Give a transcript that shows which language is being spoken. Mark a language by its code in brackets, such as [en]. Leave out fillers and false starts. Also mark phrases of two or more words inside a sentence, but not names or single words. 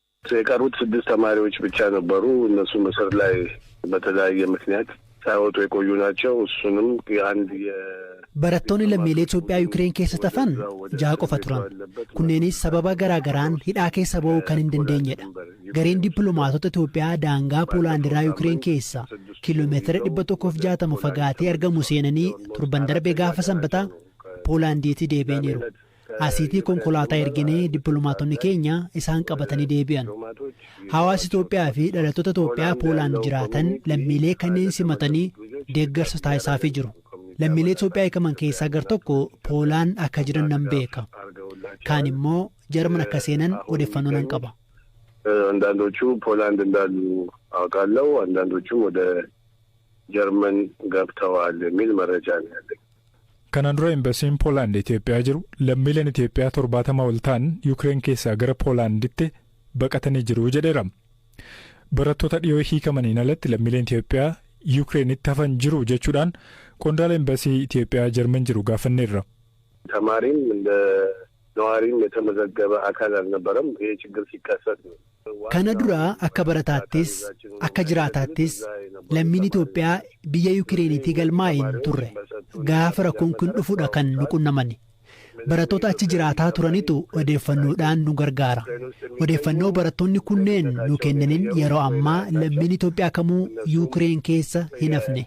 [am] የቀሩት 6 ተማሪዎች ብቻ ነበሩ። እነሱ ምስር ላይ በተለያየ ምክንያት ሳይወጡ የቆዩ ናቸው። እሱንም አንድ [om] barattoonni lammiilee Itoophiyaa Yuukireen keessa tafan 6 qofa turan. Kunneenis sababa garagaraan hidhaa keessa ba'uu kan hin dandeenyedha. Gareen dippiloomaatota Itoophiyaa daangaa Poolaandiraa Yuukireen keessa kiiloomeetira 160 fagaatee argamu seenanii turban darbe gaafa sanbataa Poolaandiitti deebi'aniiru. Asiitii konkolaataa erginee dippiloomaatonni keenya isaan qabatanii deebi'an. Hawaasi Itoophiyaa fi dhalattoota Itoophiyaa Poolaand jiraatan lammiilee kanneen simatanii deeggarsa taasisaafii jiru. Lammiilee Itoophiyaa eekaman keessaa gar tokko Poolaan akka jiran nan beeka. Kaan immoo Jarman akka seenan odeeffannoo nan qaba. [am] አንዳንዶቹ ፖላንድ እንዳሉ አውቃለሁ። አንዳንዶቹም ወደ ጀርመን ገብተዋል የሚል መረጃ ነው ያለኝ። [om] Kanaan dura Embaasiin Poolaand Itoophiyaa jiru lammiileen Itoophiyaa 70 ol ta'an Yuukireen keessaa gara Poolaanditti baqatanii jiru jedheera. Barattoota dhiyoo hiikamaniin alatti lammiileen Itoophiyaa Yuukireenitti hafan jiru jechuudhaan qondaala Embaasii Itoophiyaa Jarman jiru gaafanneerra. [am] ተማሪም እንደ ነዋሪም የተመዘገበ አካል አልነበረም። ይሄ ችግር ሲከሰት ነው። [om] Kana dura akka barataattis akka jiraataattis lammiin Itoophiyaa biyya Yuukireenitti galmaa'een turre. Gaafa rakkoon kun dhufuudha kan nu qunnamani. Barattoota achi jiraataa turanitu odeeffannoodhaan nu gargaara. Odeeffannoo barattoonni kunneen nu kennaniin yeroo ammaa lammiin Itoophiyaa kamuu Yuukireen keessa hin hafne.